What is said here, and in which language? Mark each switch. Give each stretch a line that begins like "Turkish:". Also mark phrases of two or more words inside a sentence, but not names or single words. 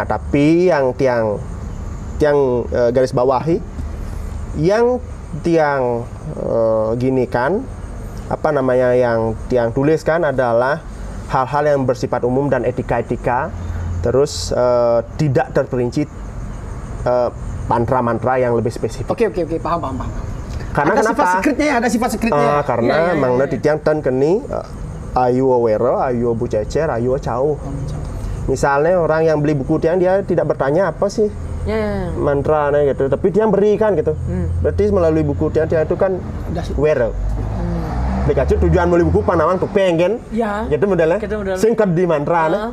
Indonesian: Tapi yang tiang garis bawahi yang tiang gini kan apa namanya yang tiang tuliskan adalah hal-hal yang bersifat umum dan etika-etika terus tidak terperinci mantra-mantra yang lebih spesifik. Oke, paham. Karena ada kenapa? Ada sifat secretnya.
Balinese: Karena mangna titiang ten keni ayu wero, ayu bu cecer, ayu cau.
Indonesian: Misalnya orang yang beli buku tiang dia tidak bertanya apa sih mantra gitu, tapi dia berikan gitu. Berarti melalui buku tiang itu kan wero. Dikasih tujuan beli buku Panawang Tupeng kan? Gitu modelnya. Singkat di mantra.